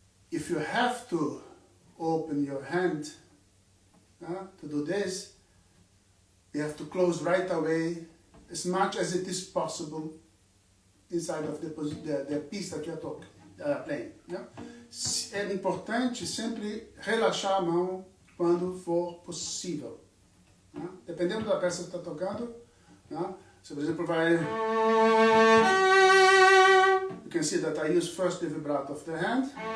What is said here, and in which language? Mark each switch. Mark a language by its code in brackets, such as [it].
[en] If you have to open your hand to do this, you have to close right away as much as it is possible inside of the piece that you are playing. Yeah? [pt] É importante sempre relaxar a mão quando for possível. Né? Dependendo da peça que você está tocando, né? Você, por exemplo, vai... [en] You can see that I use first the vibrato of the hand.